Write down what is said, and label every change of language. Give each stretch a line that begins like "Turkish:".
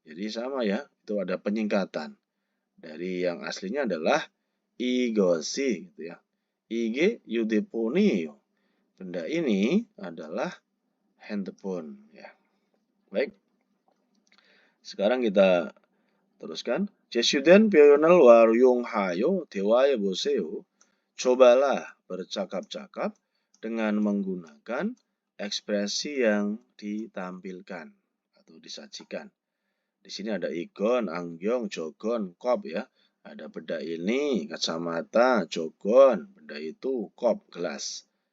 Indonesian: Jadi sama ya, itu ada penyingkatan. Dari yang aslinya adalah igosi gitu ya.
Korean: Ige yudeponio.
Indonesian: Benda ini adalah handphone ya. Baik. Sekarang kita teruskan.
Korean: 제시된 표현을 활용하여 대화해 보세요.
Indonesian: Cobalah bercakap-cakap dengan menggunakan ekspresi yang ditampilkan atau disajikan. Di sini ada igon, angyong, jogon, kop ya. Ada benda ini, kacamata, jogon, benda itu, kop, gelas.